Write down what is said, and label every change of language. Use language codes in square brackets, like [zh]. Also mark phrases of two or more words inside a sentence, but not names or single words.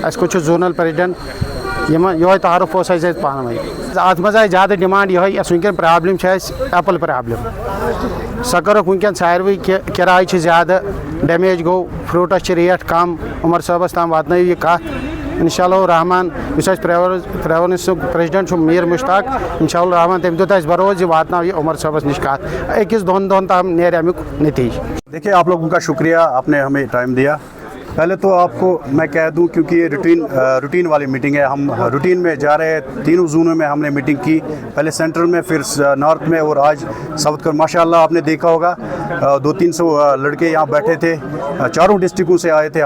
[ks] اَسہِ کُس چھُ [en] zonal president [ks] یِہوے تعارُف اوس اَسہِ ییٚتہِ پانہٕ ؤنۍ اَتھ منٛز آسہِ زیادٕ ڈِمانڈ یِہوے یۄس وٕنکٮ۪ن پرٛابلِم چھِ اَسہِ [en] apple problem [ks] سۄ کٔرٕکھ وٕنکٮ۪ن ساروٕے کہ کِراے چھِ زیادٕ ڈیمیج گوٚو فرٛوٗٹَس چھِ ریٹ کَم عمر صٲبَس تام واتنٲیِو یہِ کَتھ [ar] اِنشاء اللہ الرحمان [ks] یُس اَسہِ پریونسُک پریزیڈنٹ چھُ میٖر مُشتاق [ar] اِنشاء اللہ الرحمان [ks] تٔمۍ دیُت اَسہِ بروس یہِ واتناو یہِ عمر صٲبَس نِش کَتھ أکِس دۄن دۄہَن تام نیرِ اَمیُک نتیٖجہٕ. [ur] دیکھیے آپ لوگوں کا شکریہ آپ نے ہمیں ٹائم دیا. پہلے تو آپ کو میں کہہ دوں کیونکہ یہ روٹین والی میٹنگ ہے, ہم روٹین میں جا رہے ہیں. تینوں زونوں میں ہم نے میٹنگ کی, پہلے سینٹرل میں پھر نارتھ میں اور آج ساؤتھ کا. ماشاء اللہ آپ نے دیکھا ہوگا 200-300 لڑکے یہاں بیٹھے تھے, چاروں ڈسٹرکوں سے آئے تھے.